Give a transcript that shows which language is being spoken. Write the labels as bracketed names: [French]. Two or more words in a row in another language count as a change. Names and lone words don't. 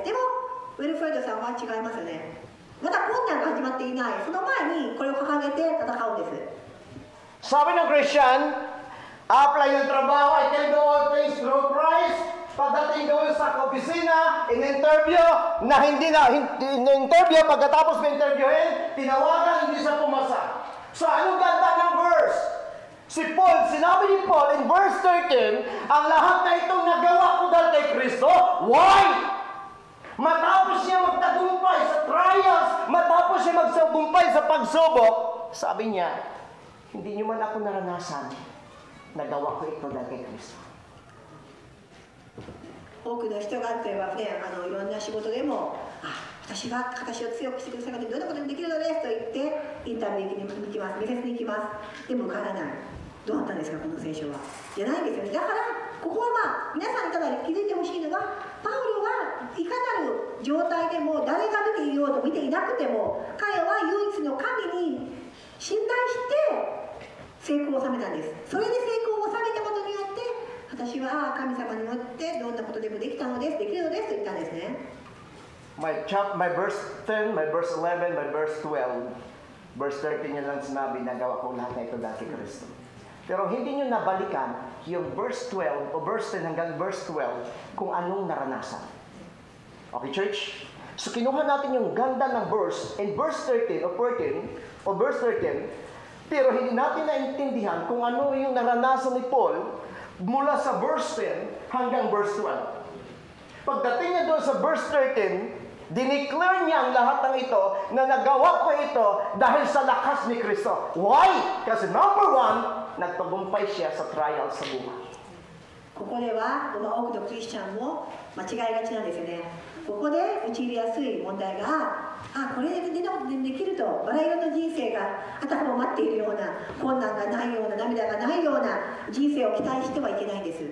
[Japanese] でもウェルフレッドさんは違いますよね。まだ困難が始まっていない。その前にこれを掲げて戦うんです。 [Filipino] Sabi ng Christian, apply ng trabaho, [English] I can do all things through Christ. [Filipino] Pagdating doon sa opisina, in-interview, in-interview, pagkatapos may interviewin, tinawagan, hindi siya pumasa. So, anong ganda ng verse? Sinabi ni Paul [English] in verse 13, [Filipino] ang lahat na itong nagawa ko dahil kay Kristo, why? Matapos siya magtagumpay sa trials, matapos siya magsagumpay sa pagsubok, sabi niya, hindi niyo man ako naranasan, nagawa ko ito dahil kay Kristo. [Japanese] 多くの人が例えばね、いろんな仕事でも、私を強くしてくださる方にどんなこともできるのですと言ってインタビューに行きます、面接に行きます。でも受からない。どうなったんですかこの聖書は。じゃないですよね。だからここは皆さんにただ気づいてほしいのが、パウロはいかなる状態でも誰が見ていようと見ていなくても、彼は唯一の神に信頼して成功を収めたんです。それで成功を収めたことによって、私は神様によってどんなことでもできたのです、できるのですと言ったんですね。 [English] My verse 10, my verse 11, my verse 12, verse 13 [Filipino] niya lang sinabi, nagawa ko lahat na ito dahil kay Kristo. Pero hindi niyo nabalikan yung verse 12 o verse 10 hanggang verse 12 kung anong naranasan. [English] Okay, church? [Filipino] So kinuha natin yung ganda ng verse [English] in verse 13 [Filipino] o verse 13, pero hindi natin naintindihan kung ano yung naranasan ni Paul mula sa verse 10 hanggang verse 12. Pagdating niya doon sa verse 13, dineclare niya ang lahat ng ito na nagawa ko ito dahil sa lakas ni Kristo. Why? Kasi number one, nagtagumpay siya sa trial sa buhay. [Japanese] ここでは多くのクリスチャンも間違いがちなんですよね。ここで陥りやすい問題が、これでできるとバラ色の人生が頭を待っているような、困難がないような、涙がないような人生を期待してはいけないんです。